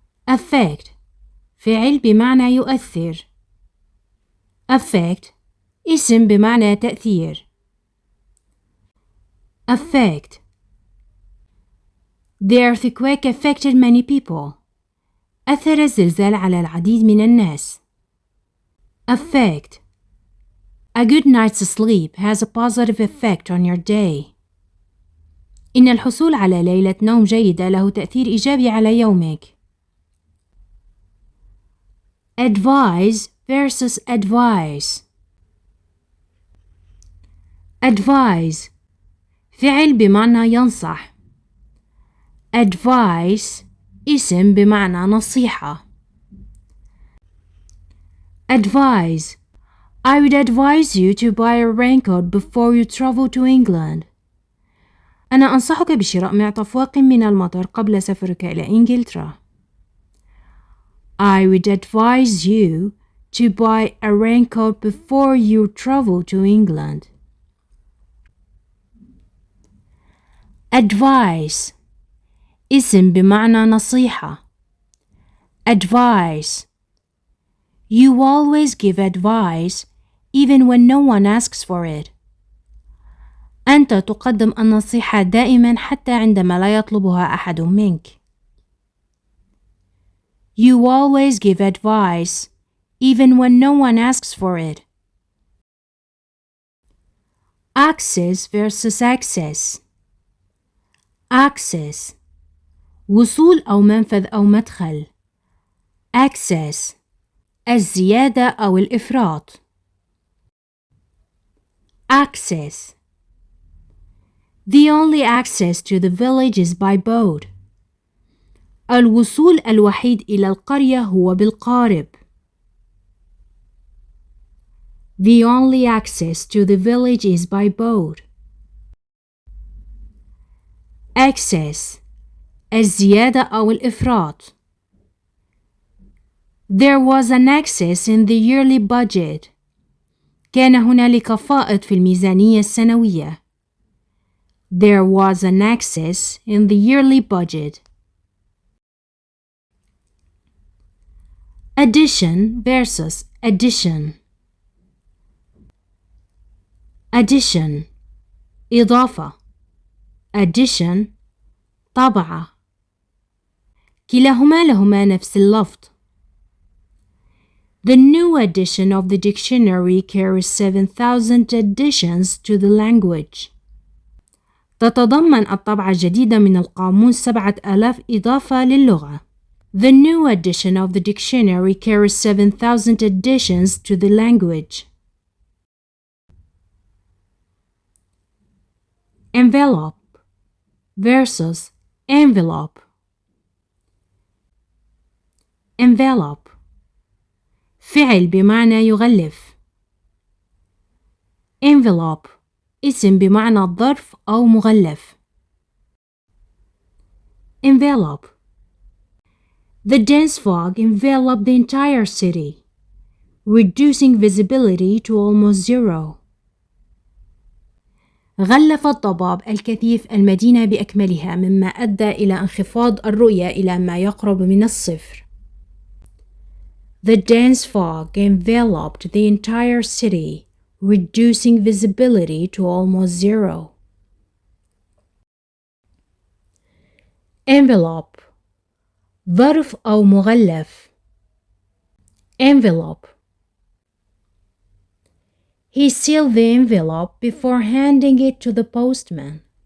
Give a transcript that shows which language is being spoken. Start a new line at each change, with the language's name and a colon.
Arabic: affect فعل بمعنى يؤثر. affect اسم بمعنى تأثير.
English: affect. The earthquake affected many people.
Arabic: أثر الزلزال على العديد من الناس.
English: affect. A good night's sleep has a positive effect on your day.
Arabic: إن الحصول على ليلة نوم جيدة له تأثير إيجابي على يومك.
English: advise versus advice.
Arabic: advise فعل بمعنى ينصح. advice اسم بمعنى نصيحة.
English: advise. I would advise you to buy a raincoat before you travel to England.
Arabic: أنا أنصحك بشراء معطف واق من المطر قبل سفرك إلى إنجلترا.
English: I would advise you to buy a raincoat before you travel to England.
Arabic: advice اسم بمعنى نصيحة.
English: advice. You always give advice even when no one asks for it.
Arabic: أنت تقدم النصيحة دائما حتى عندما لا يطلبها أحد منك.
English: You always give advice even when no one asks for it. access versus access.
Arabic: access وصول أو منفذ أو مدخل. access الزيادة أو الإفراط.
English: access. The only access to the village is by boat.
Arabic: الوصول الوحيد إلى القرية هو بالقارب.
English: The only access to the village is by boat.
Arabic: excess الزيادة أو الإفراط.
English: There was an excess in the yearly budget.
Arabic: كان هنالك فائض في الميزانية السنوية.
English: There was an excess in the yearly budget. addition versus addition.
Arabic: addition إضافة. addition طبعة. كلاهما نفس اللفظ.
English: The new edition of the dictionary carries 7,000 additions to the language.
Arabic: تتضمن الطبعة الجديدة من القاموس 7,000 إضافة للغة.
English: The new edition of the dictionary carries 7,000 additions to the language. Envelope versus envelope.
Arabic: envelope فعل بمعنى يغلف. envelope اسم بمعنى ظرف أو مغلف.
English: envelope. The dense fog enveloped the entire city, reducing visibility to almost zero.
Arabic: غلف الضباب الكثيف المدينة بأكملها مما أدى إلى انخفاض الرؤية إلى ما يقرب من الصفر.
English: The dense fog enveloped the entire city, reducing visibility to almost zero.
Arabic: envelope ظرف أو مغلف.
English: envelope. He sealed the envelope before handing it to the postman.